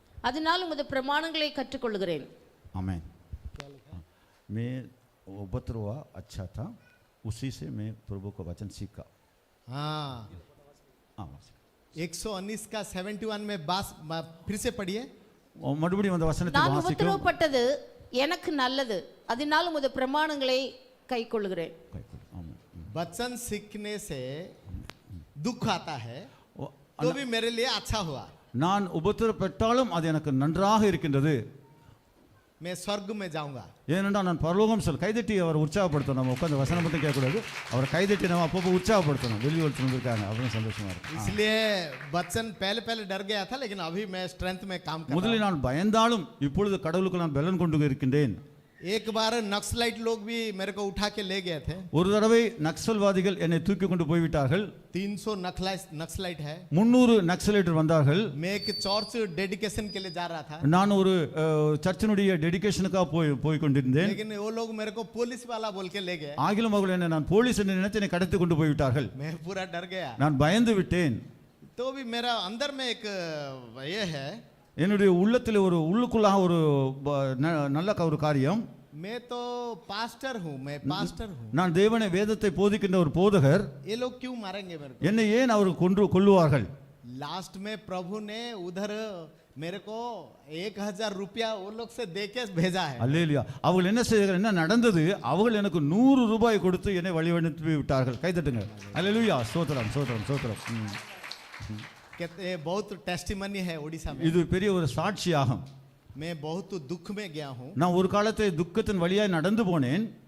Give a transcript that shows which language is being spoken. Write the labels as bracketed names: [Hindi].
[Tamil] அதனால் உமது பிரமாணங்களை கற்றுக்கொள்கிறேன். आमेन. [Hindi] मैं उपद्र हुआ अच्छा था, उसी से मैं प्रभु का वचन सीखा. हाँ, 119 का 71 में बास फिर से पढ़िए. [Tamil] மறுபடியும் அந்த வசனத்தை நான் வாசிக்கவும். உபத்திரவப்பட்டது எனக்கு நல்லது, அதனால் உமது பிரமாணங்களை கைக்கொள்கிறேன். [Hindi] वचन सीखने से दुख आता है, तो भी मेरे लिए अच्छा हुआ. [Tamil] நான் உபத்திரப்பட்டாலும் அது எனக்கு நன்றாக இருக்கின்றது. [Hindi] मैं स्वर्ग में जाऊंगा. [Tamil] ஏனென்றால் நான் பரலோகம் செல். கைதட்டி அவர் உற்சாகப்படுத்தணும். நம்ம உட்காந்து வசனம் மட்டும் கேட்கக்கூடாது, அவரை கைதட்டி நம்ம அப்பப்போ உற்சாகப்படுத்தணும். வெளியூர் இருக்காங்க அப்படின்னு சந்தோஷமா இருக்கு. [Hindi] इसलिए वचन पहले पहले डर गया था, लेकिन अभी मैं स्ट्रेंथ में काम कर रहा हूं. [Tamil] முதலில் நான் பயந்தாலும் இப்பொழுது கடவுளுக்கு நான் பலன் கொண்டு இருக்கின்றேன். [Hindi] एक बार नक्सलाइट लोग भी मेरे को उठा के ले गए थे. [Tamil] ஒரு தடவை நக்சல்வாதிகள் என்னை தூக்கி கொண்டு போய்விட்டார்கள். [Hindi] 300 नक्सलाइट है. [Tamil] 300 நக்சலைட்டர் வந்தார்கள். [Hindi] मैं एक चर्च डेडिकेशन के लिए जा रहा था. [Tamil] நான் ஒரு சர்ச்சினுடைய டெடிகேஷனுக்காக போய் கொண்டிருந்தேன். [Hindi] लेकिन वो लोग मेरे को पुलिस वाला बोल के ले गए. [Tamil] ஆகிலும் அவர்கள் என்னை நான் போலீஸ் என்று நினைத்து என்னை கடத்தி கொண்டு போய்விட்டார்கள். [Hindi] मैं पूरा डर गया. [Tamil] நான் பயந்து விட்டேன். [Hindi] तो भी मेरा अंदर में एक ये है, [Tamil] என்னுடைய உள்ளத்தில் ஒரு உள்ளுக்குள்ளாக ஒரு நல்ல ஒரு காரியம். [Hindi] मैं तो पास्टर हूँ, मैं पास्टर हूँ. [Tamil] நான் தேவனை வேதத்தை போதிக்கின்ற ஒரு போதகர். [Hindi] ये लोग क्यों मारेंगे मेरे को? [Tamil] என்னை ஏன் அவர்கள் கொல்லுவார்கள்? [Hindi] लास्ट में प्रभु ने उधर मेरे को 1,000 रुपया वो लोग से देके भेजा है. [Tamil] அல்லேலூயா. அவர்கள் என்ன செய்தார்கள், என்ன நடந்தது, அவர்கள் எனக்கு 100 ரூபாய் கொடுத்து என்னை வழிவனுப்பி விட்டார்கள். கைதட்டுங்க. அல்லேலூயா. ஸ்தோத்திரம் ஸ்தோத்திரம் ஸ்தோத்திரம். [Hindi] कहते बहुत टेस्टिमनी है उड़ीसा में. [Tamil] இது பெரிய ஒரு சாட்சியாகும். [Hindi] मैं बहुत दुख में गया हूँ. [Tamil] நான் ஒரு காலத்தை துக்கத்தின் வழியாய் நடந்து போனேன்.